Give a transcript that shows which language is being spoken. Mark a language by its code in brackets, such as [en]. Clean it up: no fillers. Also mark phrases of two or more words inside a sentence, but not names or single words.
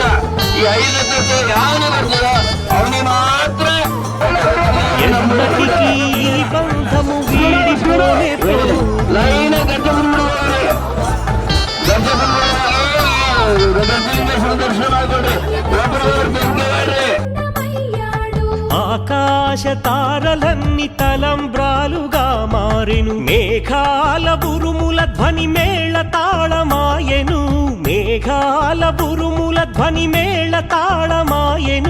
[kn] ಈ 5 ತತ್ವ ಯಾವನು ಬರ್ತದೋ ಅವನಿಗೆ ಮಾತ್ರ ಲೈನ ದರ್ಶನ ಮಾಡ್ಕೊಡ್ರಿ. [te] ఆకాశ తారలన్ని తలంబ్రాలుగా మారెను. మేఘాల బురుముల ధ్వని మేళ తాళమాయెను. మేఘాల బురుముల ధ్వని మేళ తాళమాయెను.